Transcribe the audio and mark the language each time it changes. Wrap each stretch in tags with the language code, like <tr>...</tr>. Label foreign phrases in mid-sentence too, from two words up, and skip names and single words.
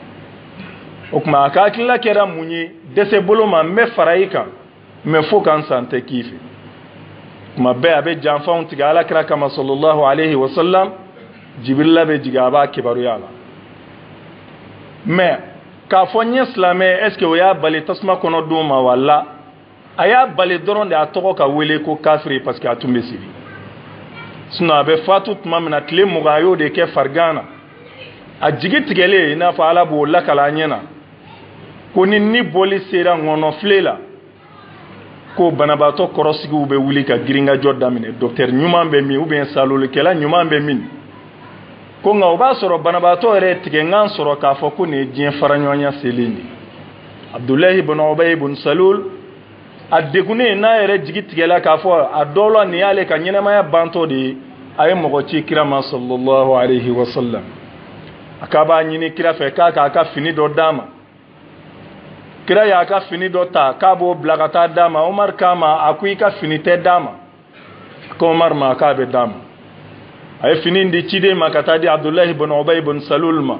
<bm>O tuma a ka hakilila kɛra mun ye, dɛsɛ bolo ma n bɛ fara i kan mais fo kan san tɛ k'i fɛ. Tuma bɛɛ a bɛ janfanw tigɛ Alakira kama</bm> <ar>صلى الله عليه وسلم,</ar> <bm>Jibirila bɛ jigin a b'a kibaruya la. Mais k'a fɔ n ye silamɛ</bm> <fr>est ce que</fr> <bm>o y'a bali tasuma kɔnɔ don ma wala? A y'a bali dɔrɔn de a tɔgɔ ka wele ko kafiri parce que a tun bɛ seli. Sinon a bɛ fatu tuma min na tile 20 a y'o de kɛ farigan na. A jigi tigɛlen i n'a fɔ Ala b'o lakala a ɲɛ na ko ni bɔli sera ŋɔnɔfile la ko banabaatɔ kɔrɔsigiw bɛ wuli ka giringajɔ daminɛ, docteur ɲuman bɛ min</bm> <fr>ou bien</fr> <bm>salolikɛla ɲuman bɛ min, ko nka o b'a sɔrɔ banabaatɔ yɛrɛ tigɛngan sɔrɔ k'a fɔ ko nin ye diɲɛ faraɲɔgɔnya selen de. Abdullahi ibn Ubay ibn Salul a degunnen n'a yɛrɛ jigi tigɛla k'a fɔ a dɔw la nin y'ale ka ɲɛnamaya bantɔ de ye, a ye mɔgɔ ci kira ma</bm> <ar>صلى الله عليه وسلم.</ar> <bm>A k'a b'a ɲini kira fɛ k'a k'a ka fini dɔ d'a ma. Kira y'a ka fini dɔ ta k'a b'o bila ka taa d'a ma. Umar k'a ma a ko i ka fini tɛ d'a ma. Ko Umar ma k'a bɛ d'a ma. A ye fini di ciden ma ka taa di Abdullahi ibn Ubay ibn Salul ma.</bm>